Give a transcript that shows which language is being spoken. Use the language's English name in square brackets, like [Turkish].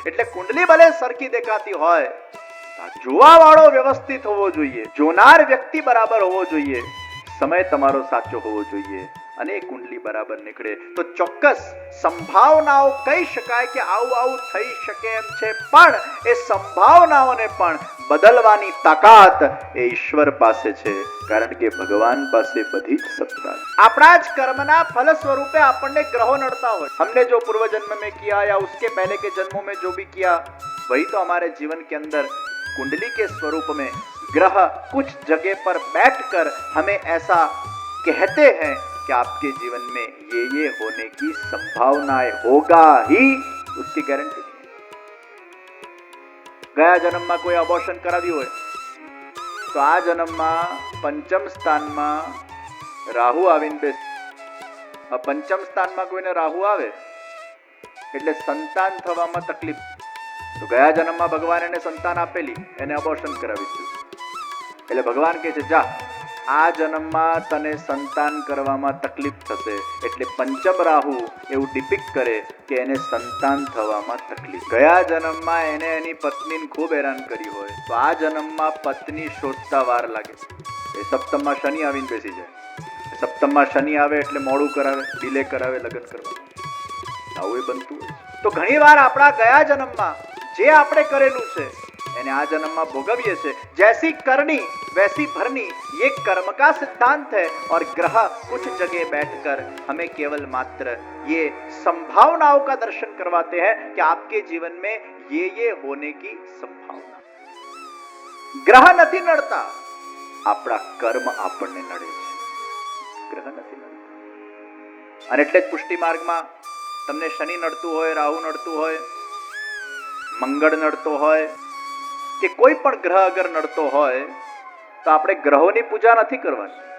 [Gujarati] એટલે કુંડલી ભલે સરખી દેખાતી હોય, જોવા વાળો વ્યવસ્થિત હોવો જોઈએ, જોનાર વ્યક્તિ બરાબર હોવો જોઈએ, સમય તમારો સાચો હોવો જોઈએ અને એ કુંડલી બરાબર નીકળે તો ચોક્કસ સંભાવનાઓ કહી શકાય કે આવું થઈ શકે એમ છે. પણ એ સંભાવનાઓને પણ બદલવાની તાકાત એ ઈશ્વર પાસે છે, કારણ કે ભગવાન પાસે બધી જ સત્તા છે. આપણા જ કર્મના ફલ સ્વરૂપે આપણને ગ્રહો નડતા હોય. [Hindi] हमने जो पूर्व जन्म में किया या उसके पहले के जन्मों में जो भी किया वही तो हमारे जीवन के अंदर कुंडली के स्वरूप में ग्रह कुछ जगह पर बैठकर हमें ऐसा कहते हैं कि आपके जीवन में ये होने की संभावनाएं होगा ही, उसकी गारंटी नहीं. [Gujarati] ગયા જન્મમાં કોઈ અબોર્શન કરાવ્યું હોય તો આ જન્મમાં પંચમ સ્થાનમાં રાહુ આવીને બેસે. પંચમ સ્થાનમાં કોઈને રાહુ આવે એટલે સંતાન થવામાં તકલીફ. તો ગયા જન્મમાં ભગવાન એને સંતાન આપેલી, એને અબોર્શન કરાવી દીધું. એટલે ભગવાન કહે છે જા આ જન્મમાં તને સંતાન કરવામાં તકલીફ થશે. એટલે પંચમ રાહુ એવું ડિપિક્ટ કરે કે એને સંતાન થવામાં તકલીફ. ગયા જન્મમાં એને એની પત્નીને ખૂબ હેરાન કરી હોય તો આ જન્મમાં પત્ની શોધતા વાર લાગે. એ સપ્તમમાં શનિ આવીને બેસી જાય. સપ્તમમાં શનિ આવે એટલે મોડું કરાવે, ડિલે કરાવે લગ્ન કરવા. આવું એ બનતું હોય. તો ઘણી વાર આપણા ગયા જન્મમાં જે આપણે કરેલું છે એને આ [Hindi] जन्म में भोगव्य से. जैसी करनी वैसी भरनी, ये कर्म का सिद्धांत है. और ग्रह कुछ जगह बैठकर हमें केवल मात्र ये संभावनाओं का दर्शन करवाते हैं कि आपके जीवन में ये होने की संभावना. [Gujarati] ग्रह નથી નડતા, આપણા કર્મ આપણને નડે છે. ગ્રહ નથી નડતા. અને એટલે જ પુષ્ટિ માર્ગમાં તમને શનિ નડતું હોય, રાહુ નડતું હોય, મંગળ નડતો હોય કે કોઈ પણ ગ્રહ અગર નડતો હોય તો આપણે ગ્રહોની પૂજા નથી કરવાની.